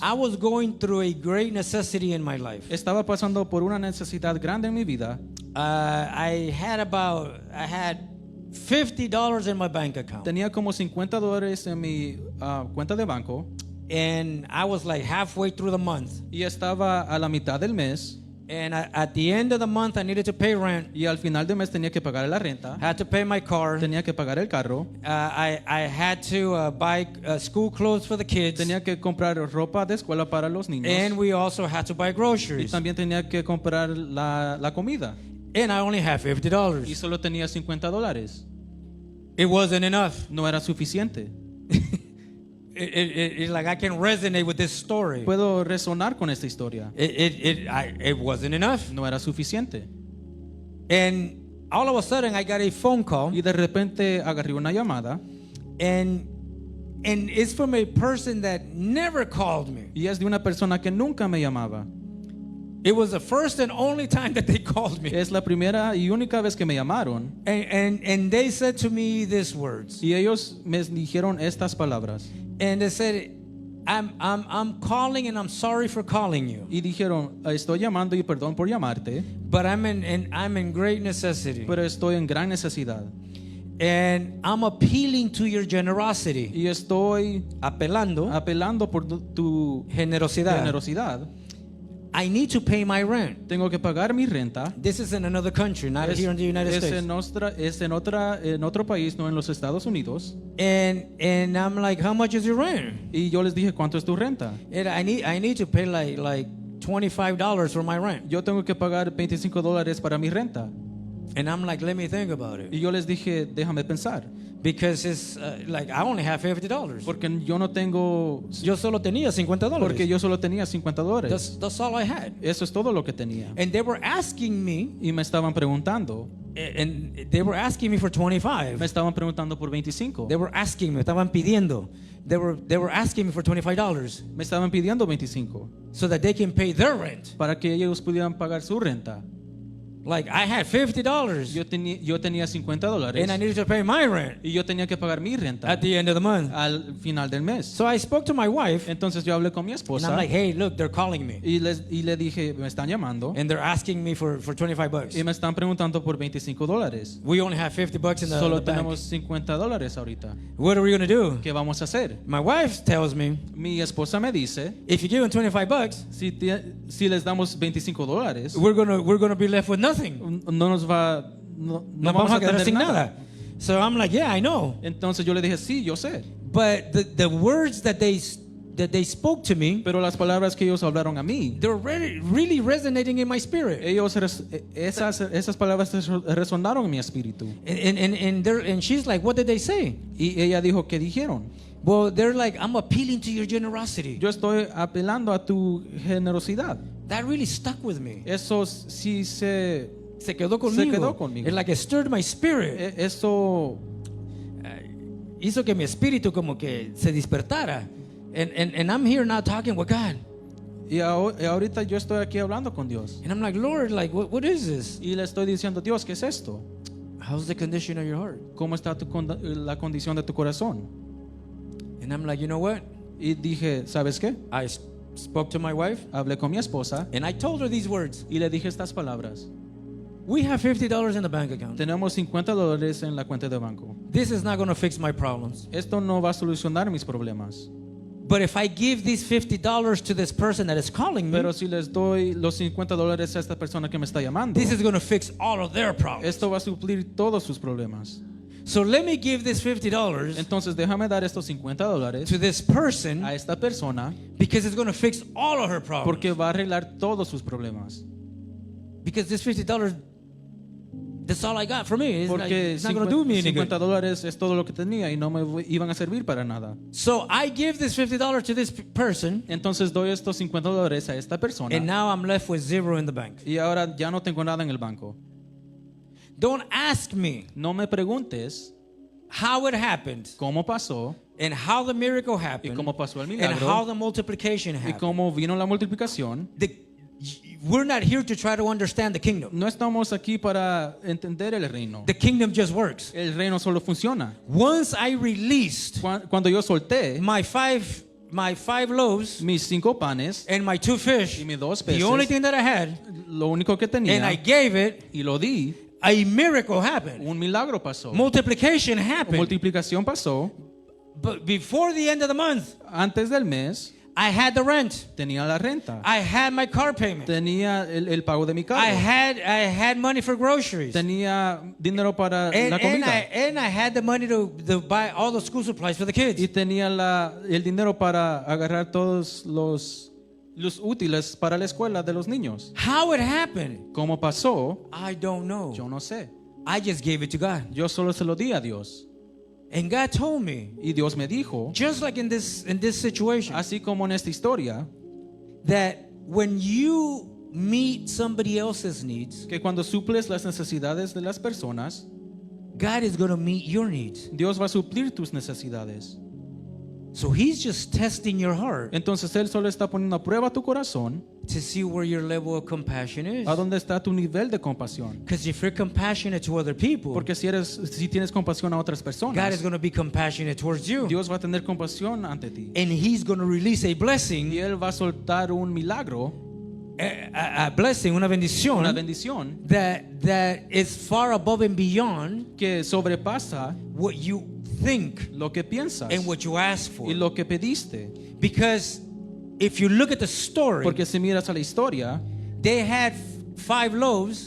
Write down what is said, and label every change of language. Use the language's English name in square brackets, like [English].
[English] I was going through a great necessity in my life. [Spanish] estaba pasando por una necesidad grande en mi vida. [English] I had $50 in my bank account, [Spanish] Tenía como $50 en mi cuenta de banco [English] and I was like halfway through the month. [Spanish] y estaba a la mitad del mes. [English] And at the end of the month, I needed to pay rent, [Spanish] Y al final del mes tenía que pagar la renta, [English] had to pay my car. [Spanish] tenía que pagar el carro, [English] I had to buy school clothes for the kids, [Spanish] tenía que comprar ropa de escuela para los niños [English] and we also had to buy [Spanish] y [English] groceries. [Spanish] también tenía que comprar la comida. [English] And I only had [Spanish] Y [English] $50. [Spanish] solo tenía $50. [English] It wasn't enough. [Spanish] No era suficiente. [English] It's like I can resonate with this story. [Spanish] Puedo resonar con esta historia. [English] It wasn't enough. [Spanish] No era suficiente. [English] And all of a sudden, I got a phone call, Y de repente agarré una llamada and and it's from a person that never called me. [Spanish] Y es de una persona que nunca me llamaba. [English] It was the first and only time that they called me. [Spanish] Es la primera y única vez que me llamaron. [English] And they said to me these words. [Spanish] Y ellos me dijeron estas palabras. [English] And they said, I'm calling and I'm sorry for calling you. [Spanish] Y dijeron, estoy llamando y perdón por llamarte, [English] But I'm in great necessity. [Spanish] pero estoy en gran necesidad. [English] And I'm appealing to your generosity. [Spanish] Y estoy Apelando apelando por tu generosidad. generosidad. [English] I need to pay my rent. [Spanish] Tengo que pagar mi renta. [English] This is in another country, not here in the United [Spanish] Es [English] States. [Spanish] en otro país, no en los Estados Unidos. [English] And I'm like, how much is your rent? [Spanish] Y yo les dije, ¿cuánto es tu renta? [English] And I need to pay like $25 for my rent. [Spanish] Yo tengo que pagar $25 para mi renta. [English] And I'm like, let me think about it. [Spanish] Y yo les dije, déjame pensar. [English] Because it's like I only have $50. [Spanish] Porque yo no tengo... Yo solo tenía $50. Porque yo solo tenía $50. [English] That's all I had. [Spanish] Eso es todo lo que tenía. [English] And they were asking me, [Spanish] Y me estaban preguntando. [English] and they were asking me for 25. [Spanish] Me estaban preguntando por 25. [English] They were asking me, [Spanish] estaban pidiendo. [English] They were asking me for $25 [Spanish] Me estaban pidiendo 25. [English] so that they can pay their rent. [Spanish] Para que ellos pudieran pagar su renta. [English] Like I had $50 [Spanish] Yo tenía $50. [English] and I needed to pay my rent [Spanish] Y yo tenía que pagar mi renta [English] at the end of the month. [Spanish] al final del mes. [English] So I spoke to my wife [Spanish] Entonces yo hablé con mi [English] and [Spanish] esposa [English] I'm like, hey, look, they're calling me [Spanish] y le dije, me están llamando [English] and they're asking me for $25. [Spanish] y me están preguntando por $25. [English] We only have $50 in the [Spanish] Solo [English] bank. [Spanish] tenemos $50 ahorita. [English] What are we going to do? [Spanish] ¿Qué vamos a hacer? [English] My wife tells me, [Spanish] Mi esposa me dice, [English] if you give them $25, [Spanish] si les damos $25, [English] we're gonna be left with nothing. [Spanish] no No vamos a quedar sin nada. [English] So I'm like, yeah, I know. [Spanish] Entonces yo le dije, sí, yo sé. [English] But the words that they spoke to me, [Spanish] Pero las palabras que ellos hablaron a mí, [English] they're really resonating in my spirit. [Spanish] esas palabras resonaron en mi espíritu. [English] And she's like, what did they say? [Spanish] Y ella dijo, ¿qué dijeron? [English] Well, they're like, I'm appealing to your generosity. [Spanish] Yo estoy apelando a tu generosidad. [English] That really stuck with me. [Spanish] Eso sí Se quedó conmigo. [English] It like it stirred my spirit. [Spanish] Eso Hizo que mi espíritu como que se despertara. [English] And I'm here now talking with God. [Spanish] y ahorita yo estoy aquí hablando con Dios. [English] And I'm like, Lord, like, what is this? [Spanish] Y le estoy diciendo, Dios, ¿qué es esto? [English] How's the condition of your heart? [Spanish] ¿Cómo está la condición de tu corazón? [English] And I'm like, you know what? [Spanish] Y dije, ¿sabes qué? [English] I spoke to my wife [Spanish] Hablé con mi esposa [English] and I told her these words. [Spanish] y le dije estas palabras. [English] We have $50 in the bank account. [Spanish] Tenemos $50 en la cuenta de banco. [English] This is not going to fix my problems. [Spanish] Esto no va a solucionar mis problemas. [English] But if I give these $50 to this person that is calling me, [Spanish] Pero si les doy los $50 a esta persona que me está llamando, [English] this is going to fix all of their problems. [Spanish] esto va a suplir todos sus problemas. [English] So let me give this $50 [Spanish] Entonces déjame dar estos $50 [English] to this person [Spanish] a esta persona [English] because it's going to fix all of her problems. [Spanish] porque va a arreglar todos sus problemas. [English] Because this $50, that's all I got for me. [Spanish] Porque [English] It's not going to do me any good. [Spanish] $50 es todo lo que tenía y no me iban a servir para nada. [English] So I give this $50 to this person, [Spanish] Entonces doy estos $50 a esta persona [English] and now I'm left with zero in the bank. [Spanish] y ahora ya no tengo nada en el banco. [English] Don't ask me [Spanish] No me preguntes [English] how it happened [Spanish] cómo pasó [English] and how the miracle [Spanish] y [English] happened [Spanish] cómo pasó el [English] and [Spanish] milagro [English] how the multiplication [Spanish] y [English] happened. [Spanish] cómo vino la multiplicación. [English] We're not here to try to understand the kingdom. [Spanish] No estamos aquí para entender el reino. [English] The kingdom just works. [Spanish] El reino solo funciona. [English] Once I released [Spanish] Cuando yo solté [English] my five loaves [Spanish] mis 5 panes [English] and my 2 fish, [Spanish] y mis 2 [English] the only [Spanish] peces, [English] thing that I had, [Spanish] lo único que [English] and I [Spanish] tenía [English] gave it, [Spanish] y lo di, [English] a miracle happened. [Spanish] un milagro pasó. [English] Multiplication happened. [Spanish] Multiplicación pasó. [English] But before the end of the month, [Spanish] Antes del mes [English] I had the rent. [Spanish] tenía la renta. [English] I had my car payment. [Spanish] Tenía el pago de mi carro. [English] I had money for groceries. [Spanish] Tenía dinero para la comida. [English] And I had the money to buy all the school supplies for the kids. [Spanish] Y tenía el dinero para agarrar todos los útiles para la escuela de los niños. [English] How it happened, [Spanish] ¿Cómo pasó? [English] I don't know. [Spanish] Yo no sé. [English] I just gave it to God. [Spanish] Yo solo se lo di a Dios. [English] And God told me, [Spanish] Y Dios me dijo, [English] just like in this situation, [Spanish] así como en esta historia, [English] that when you meet somebody else's needs, [Spanish] que cuando suples las necesidades de las personas, [English] God is going to meet your needs. [Spanish] Dios va a suplir tus necesidades. [English] So he's just testing your heart [Spanish] Entonces Él solo está poniendo a prueba tu corazón, [English] to see where your level of compassion is. [Spanish] a dónde está tu nivel de compasión. [English] Because if you're compassionate to other people, [Spanish] Porque si tienes compasión a otras [English] God is [Spanish] personas, [English] going to be compassionate towards you. [Spanish] Dios va a tener compasión ante ti. [English] And he's going to release a [Spanish] Y [English] blessing, [Spanish] Él va a soltar un milagro, [English] a blessing, [Spanish] una bendición, una bendición [English] that is far above and beyond [Spanish] que sobrepasa [English] what you think [Spanish] lo que piensas [English] and what you ask for. [Spanish] y lo que pediste. [English] Because if you look at the story, [Spanish] Porque si miras a la historia, [English] they had 5 loaves,